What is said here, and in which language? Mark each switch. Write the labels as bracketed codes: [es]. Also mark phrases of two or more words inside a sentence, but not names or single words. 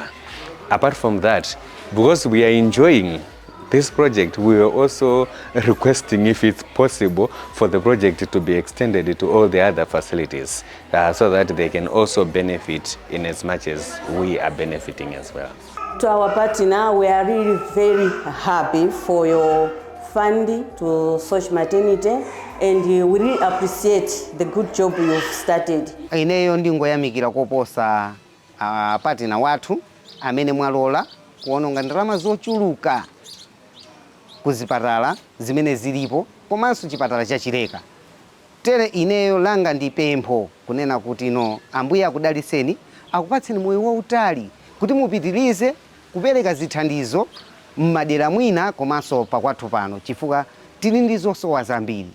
[en] Apart from that, because we are enjoying this project, we are also requesting if it's possible for the project to be extended to all the other facilities so that they can also benefit in as much as we are benefiting as well. To our partner, we are really very happy for your funding to Social Maternity, and we really appreciate the good job you've started. [ny] Ineyo ndingoyamikira koposa partner wathu amene mwalola kuononga ndalama zochuluka kuzipatala zimene zilipo komanso chipatala chachileka. Tere ineyo langa ndi pempho kunena kuti no ambuye akudaliseni akupatseni moyo wautali kuti mupitirize kupereka zithandizo mmadera mwina komanso pakwathu pano chifukwa tili ndi zosowa zambiri.